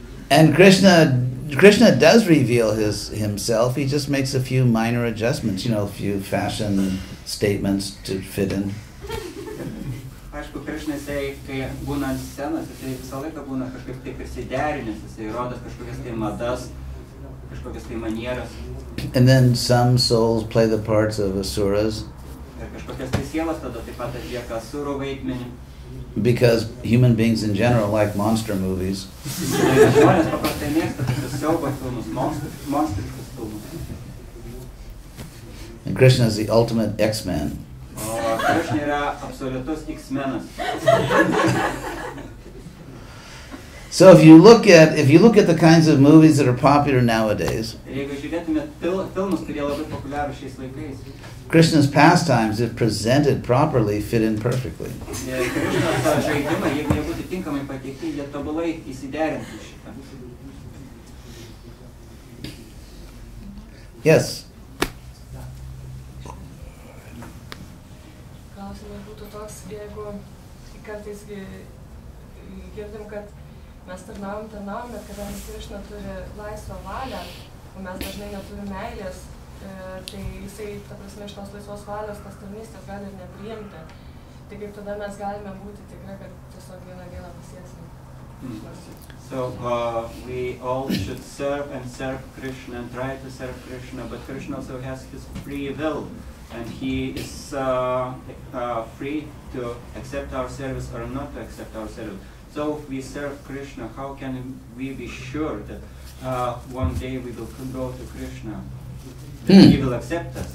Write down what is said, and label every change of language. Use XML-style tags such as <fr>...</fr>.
<en>And Krishna does reveal himself. He just makes a few minor adjustments, a few fashion statements to fit in.</en> <lt>Aišku, Krišna, kai būna ant scenos, jisai visą laiką būna kažkaip taip prisiderinęs, jisai rodo kažkokias tai madas, kažkokias tai manieras.</lt> <en>And then some souls play the parts of asuras.</en> <lt>Ir kažkokias tai sielas tada taip pat atlieka asurų vaidmenį.</lt> <en>Because human beings in general like monster movies.</en> <lt>Žmonės paprastai mėgsta tokius siaubo filmus, monstriškus filmus.</lt> <en>And Krishna is the ultimate X-Man.</en> <lt>O Krishna yra absoliutus X-menas.</lt> <en>So if you look at the kinds of movies that are popular nowadays,</en> <lt>Ir jeigu žiūrėtumėt filmus, kurie labai populiarūs šiais laikais,</lt> <en>Krishna's pastimes, if presented properly, fit in perfectly.</en> <lt>Krishnos žaidimai, jeigu jie būtų tinkamai pateikti, jie tobulai įsiderintų šitą.</lt> <en>Yes.</en> <lt>Klausimas būtų toks, jeigu kartais girdim, kad mes tarnaujam, bet kadangi Krishna turi laisvą valią, o mes dažnai neturim meilės, tai jisai, ta prasme, iš tos laisvos valios tas tarnystės gali ir nepriimti. Tai kaip tada mes galime būti tikri, kad tiesiog vieną dieną pasieksime.</lt> <en>So we all should serve Krishna and try to serve Krishna, but Krishna also has his free will, and he is free to accept our service or not to accept our service. So if we serve Krishna, how can we be sure that one day we will go to Krishna, that he will accept us?</en>